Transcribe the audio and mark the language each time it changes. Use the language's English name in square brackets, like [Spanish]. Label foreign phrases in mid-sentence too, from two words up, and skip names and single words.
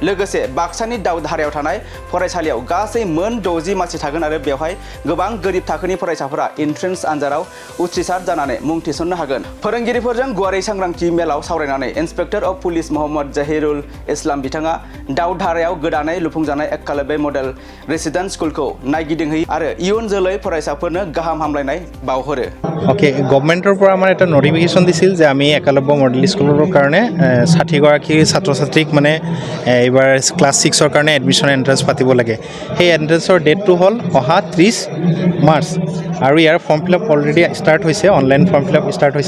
[Bodo] लोगोसे बाक्सानि दावधारायाव थानाय फरायसालियाव गासै मोन 60 मासि थागोन आरो बेवहाय गोबां गोरिब थाखोनि फरायसाफोरा एन्ट्रेन्स आनजादाव उथ्रिसार जानानै मुं थिसन्नो हागोन। फोरोंगिरिफोरजों गुवारै सांग्रांथि मेलाव सावरायनानै [English] Inspector of Police [Bodo] मोहम्मद जाहिरुल इस्लाम बिथाङा दावधारायाव गोदानै लुफुंजानाय एकालब्य मडेल रेसिडेन्ट स्कुलखौ नायगिदिंहैयो आरो इयुन जोलै फरायसाफोरनो गाहाम हामलायनाय बावहरो। [English] OK government [Assamese] পৰা আমাৰ এটা নটিফিকেশ্যন দিছিল যে আমি একালব্য [English] model school [Assamese] কাৰণে 60 গৰাকী ছাত্ৰ ছাত্ৰীক মানে এইবাৰ ক্লাছ 6ৰ কাৰণে [English] admission entrance [Assamese] পাতিব লাগে। সেই এণ্ট্ৰেন্সৰ ডেটটো হ'ল অহা 30 মাৰ্চ আৰু ইয়াৰ [English] form fill up already start [Assamese] হৈছে, [English] online form fill up start [Assamese] হৈছে।